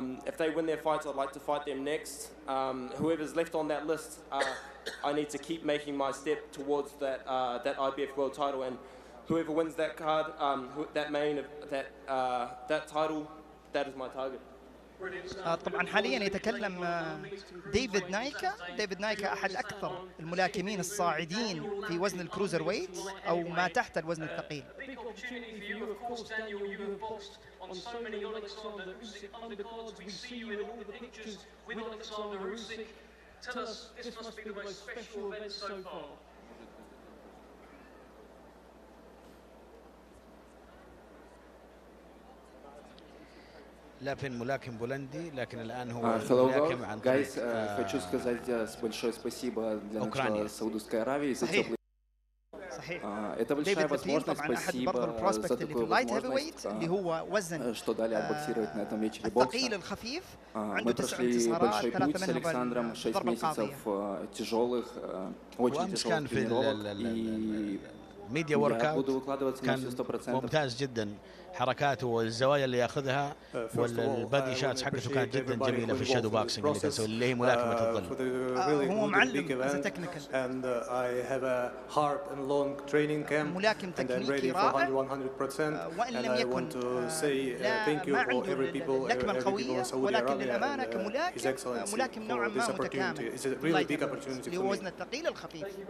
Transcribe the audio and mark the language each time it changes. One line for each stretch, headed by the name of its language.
English: If they win their fights, I'd like to fight them next. Whoever's left on that list, I need to keep making my step towards that IBF world title. And whoever wins that card, that title, that is my target.
Arabic: طبعا حاليا يتكلم ديفيد نايكا أحد أكثر الملاكمين الصاعدين في وزن الكروزر ويت أو ما تحت الوزن الثقيل.
English: On so many Alexander Usyk undercards, we see you in all the pictures with Alexander Usyk. Tell us, this must be the most special event so far.
Arabic: لابن ملاكم بولندي لكن الآن هو ملاكم عن طريق
Russian: хочу сказать большое спасибо для начала Саудовской Аравии за теплый. Это большая возможность, спасибо за такую возможность, что дали отбоксировать на этом вечере бокса. Мы прошли большой путь с Александром, 6 месяцев тяжелых, очень тяжелых тренировок, и я буду выкладываться на все 100%.
Arabic: ممتاز جدا حركاته والزوايا اللي ياخذها والبادي شاتس حقته كانت جدا جميله في الشادو بوكسينج اللي كان يسوي اللي هي ملاكمه الظل. هو معلم
English: is technical
Arabic: ملاكم تكنيكي رائع، وان لم يكن ما عنده اللكمه القويه، ولكن للامانه كملاكم نوعا ما متكامل اللي هو وزن الثقيل الخفيف.